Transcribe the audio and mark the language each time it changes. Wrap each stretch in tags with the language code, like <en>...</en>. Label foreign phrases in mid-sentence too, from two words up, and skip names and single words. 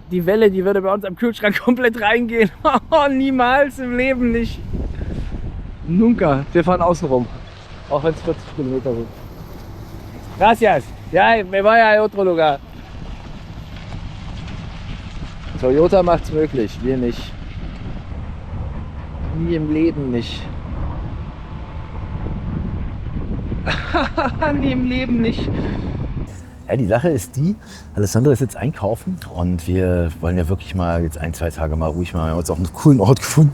<de>Die Welle, die würde bei uns am Kühlschrank komplett reingehen. Oh, niemals im Leben nicht. Nunca. Wir fahren außen rum. Auch wenn es 40 Kilometer sind.</de> <es>Gracias. Ja, me voy a otro lugar.</es> <de>Toyota macht's möglich, wir nicht. Nie im Leben nicht. Nie im Leben nicht. Ja, die Sache ist die, Alessandro ist jetzt einkaufen und wir wollen ja wirklich mal jetzt 1-2 Tage mal ruhig mal, wir haben uns auch einen coolen Ort gefunden.</de>